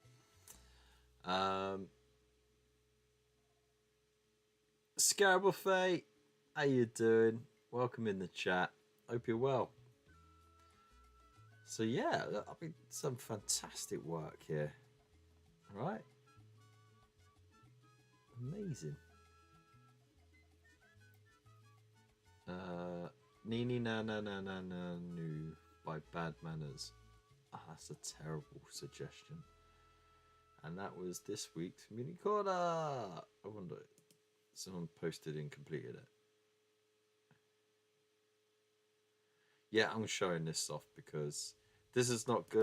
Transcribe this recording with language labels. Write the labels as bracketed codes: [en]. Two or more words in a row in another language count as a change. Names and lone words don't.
[en] Scarab Buffet, how you doing? Welcome in the chat. Hope you're well. So yeah, I mean, some fantastic work here. All right, amazing. Nini na na na na na nu by Bad Manners. Ah, that's a terrible suggestion. And that was this week's mini corner. I wonder, someone posted and completed it. Yeah, I'm showing this off because this is not good.